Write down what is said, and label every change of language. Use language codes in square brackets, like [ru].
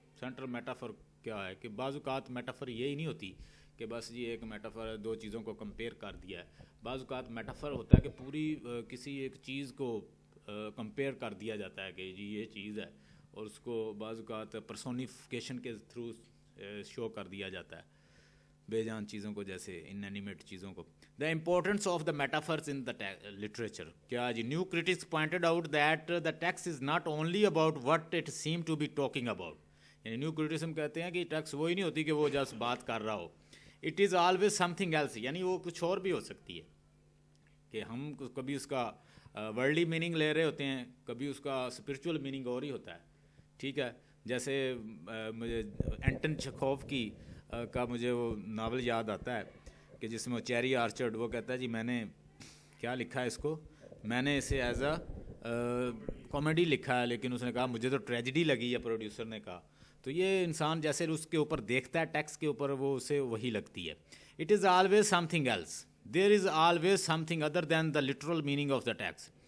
[ur] Central metaphor کیا ہے کہ بعض اوقات میٹافر یہی نہیں ہوتی کہ بس یہ ایک میٹافر ہے, دو چیزوں کو کمپیئر کر دیا ہے. بعض اوقات میٹافر ہوتا ہے کہ پوری کسی ایک چیز کو کمپیئر کر دیا جاتا ہے کہ جی یہ چیز ہے, اور اس کو بعض اوقات پرسونیفیکیشن کے تھرو شو کر دیا جاتا ہے بے جان چیزوں کو, جیسے انینیمیٹ چیزوں کو. [en] The importance of the metaphors in the literature. [ur] کیا جی, [en] New critics pointed out that the text is not only about what it seem to be talking about. [ur] یعنی نیو کرٹیسم کہتے ہیں کہ ٹیکسٹ وہی نہیں ہوتی کہ وہ جسٹ بات کر رہا ہو. [en] it is always something else, [ur] یعنی وہ کچھ اور بھی ہو سکتی ہے کہ ہم کبھی اس کا ورلڈلی میننگ لے رہے ہوتے ہیں, کبھی اس کا اسپرچول میننگ اور ہی ہوتا ہے. ٹھیک ہے, جیسے مجھے اینٹن چیکھوف کی کا مجھے وہ ناول یاد آتا ہے کہ جس میں وہ چیری آرچرڈ, وہ کہتا ہے جی میں نے کیا لکھا ہے اس کو, میں نے اسے [en] as a comedy [ur] لکھا ہے, لیکن اس نے کہا مجھے تو ٹریجڈی لگی ہے, پروڈیوسر نے کہا. تو یہ انسان جیسے اس کے اوپر دیکھتا ہے ٹیکسٹ کے اوپر, وہ اسے وہی لگتی ہے. [en] It is always something else, there is always something other than the literal meaning of the text.